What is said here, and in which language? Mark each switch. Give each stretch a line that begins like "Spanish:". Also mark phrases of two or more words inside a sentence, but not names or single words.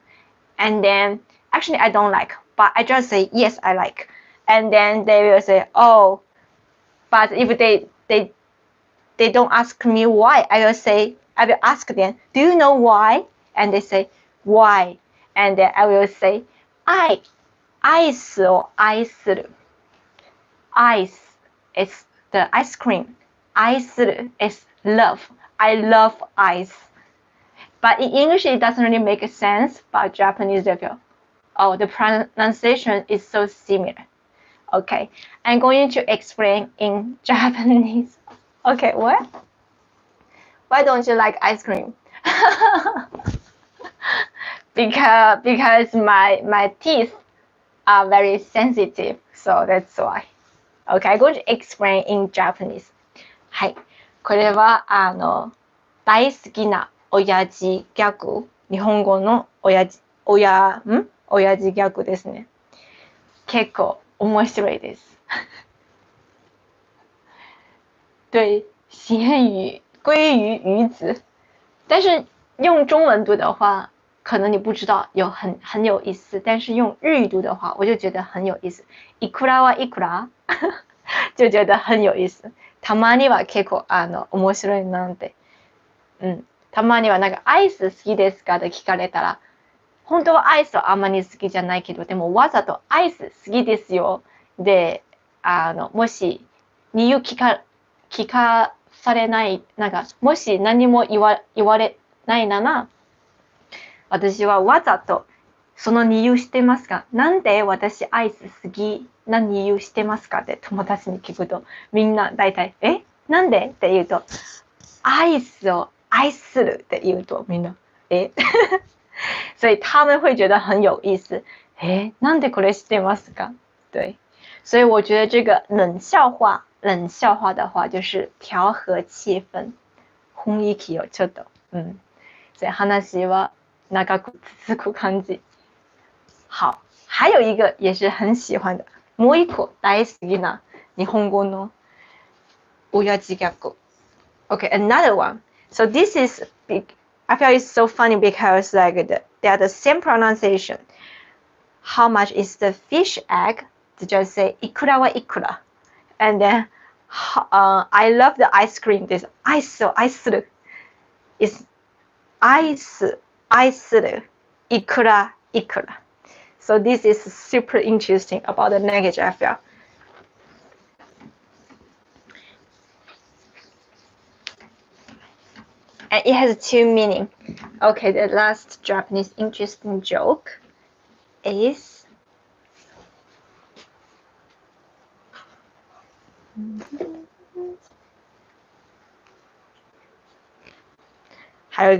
English: And then, actually, I don't like, but I just say, yes, I like. And then they will say, oh, but if they don't ask me why, I will ask them, do you know why? And they say, why? And then I will say,
Japanese: アイスを愛する.
English: Ice is the ice cream. 愛する is love. I love ice. But in English, it doesn't really make sense. But Japanese, they feel, oh, the pronunciation is so similar. Okay, I'm going to explain in Japanese. Okay, what? Why don't you like ice cream? because my teeth are very sensitive, so that's why. Okay, I'm going to explain in Japanese.
Japanese: はい、これは大好きな親父ギャグ、日本語の親父ギャグですね。結構面白いです。
Chinese: 对，咸鱼、鲑鱼、鱼子，但是用中文读的话，可能你不知道很有意思，但是用日语读的话，我就觉得很有意思。
Japanese: いくらはいくら
Chinese: 就觉得很有意思。
Japanese: たまには結構面白いなって。たまにはなんかアイス好きですかって聞かれたら、本当はアイスはあんまり好きじゃないけど、でもわざとアイス好きですよ。で、もし理由聞かされない、なんかもし何も言われないなら、私はわざとその理由してますか？なんで私アイス好きな理由してますかって友達に聞くと、みんな大体なんでって言うと、アイスを愛するって言うとみんな
Chinese: 所以他们会觉得很有意思。
Japanese: なんでこれ知ってますか？
Chinese: 对，所以我觉得这个冷笑话的话就是调和气氛、
Japanese: 雰囲気をちょっと所以話は長く続く感じ。
Chinese: 好，还有一个也是很喜欢的，
Japanese: もう一個大好きな日本語の親父ギャグ。
English: Okay, another one. So this is big. I feel it's so funny because like they are the same pronunciation. How much is the fish egg? just say
Japanese: いくらはいくら
English: and then I love the ice cream. This
Japanese: アイスを愛する
English: is
Japanese: 愛するいくらいくら
English: So this is super interesting about the language I feel. And it has two meanings. Okay, the last Japanese interesting joke is
Chinese: 还有一